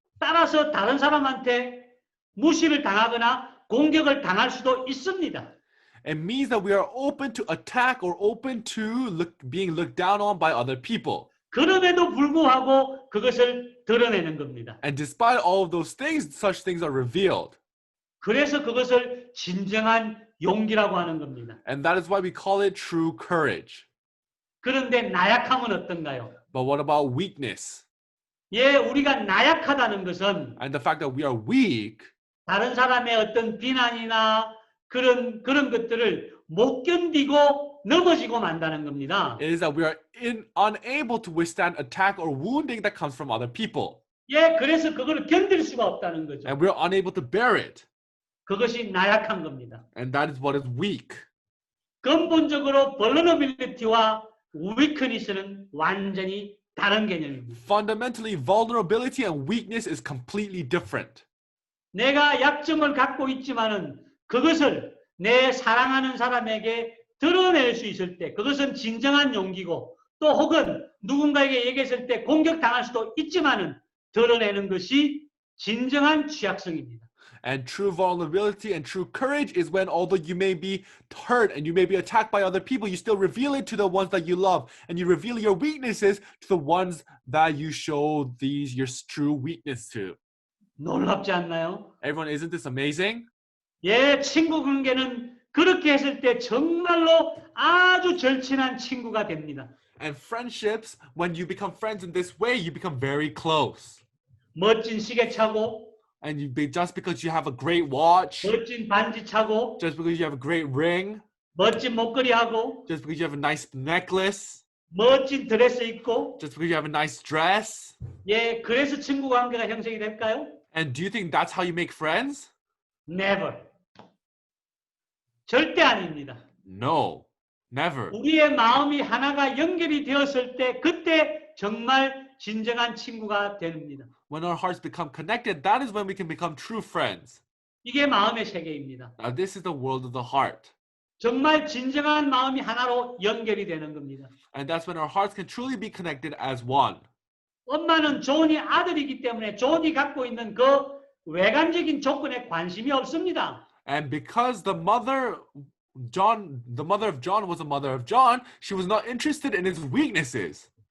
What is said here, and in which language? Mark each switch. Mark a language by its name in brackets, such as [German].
[Korean] 따라서 다른 사람한테 무시를 당하거나 공격을 당할 수도 있습니다. [English] It means that we are open to attack or open to being looked down on by other people. [Korean] 그럼에도 불구하고 그것을 드러내는 겁니다. [English] And despite all of those things, such things are revealed. [Korean] 그래서 그것을 진정한 용기라고 하는 겁니다. [English] And that is why we call it true courage. [Korean] 그런데 나약함은 어떤가요? [English] But what about weakness? [Korean] 예, 우리가 나약하다는 것은 [English] And the fact that we are weak [Korean] 다른 사람의 어떤 비난이나 그런 것들을 못 견디고 넘어지고 만다는 겁니다. [English] is that we are unable to withstand attack or wounding that comes from other people. [Korean] 예, 그래서 그걸 견딜 수가 없다는 거죠. [English] And we are unable to bear it. [Korean] 그것이 나약한 겁니다. [English] And that is what is weak. [Korean] 근본적으로 vulnerability와 weakness는 완전히 다른 개념입니다. [English] Fundamentally, vulnerability and weakness is completely different. [Korean] 내가 약점을 갖고 있지만은 그것을 내 사랑하는 사람에게 드러낼 수 있을 때 그것은 진정한 용기고 또 혹은 누군가에게 얘기했을 때 공격당할 수도 있지만은 드러내는 것이 진정한 취약성입니다. [English] And true vulnerability and true courage is when, although you may be hurt and you may be attacked by other people, you still reveal it to the ones that you love. And you reveal your weaknesses to the ones that you show your true weakness to. [Korean] 놀랍지 않나요? [English] Everyone, isn't this amazing? [Korean] 예, 친구 관계는 그렇게 했을 때 정말로 아주 절친한 친구가 됩니다. [English] And friendships, when you become friends in this way, you become very close. [Korean] 멋진 시계 차고 [English] And just because you have a great watch, [Korean] 멋진 반지 차고 [English] just because you have a great ring, [Korean] 멋진 목걸이 하고 [English] just because you have a nice necklace, [Korean] 멋진 드레스 입고 [English] just because you have a nice dress. [Korean] 예, 그래서 친구 관계가 형성이 될까요? [English] And do you think that's how you make friends? Never. [Korean] 절대 아닙니다. [English] No, never. [Korean] 우리의 마음이 하나가 연결이 되었을 때 그때 정말 진정한 친구가 됩니다. [English] When our hearts become connected, that is when we can become true friends. [Korean] 이게 마음의 세계입니다. [English] Now, this is the world of the heart. [Korean] 정말 진정한 마음이 하나로 연결이 되는 겁니다. [English] And that's when our hearts can truly be connected as one. [Korean] 엄마는 존이 아들이기 때문에 존이 갖고 있는 그 외관적인 조건에 관심이 없습니다. [English] And because the mother of John was a mother of John, she was not interested in his weaknesses.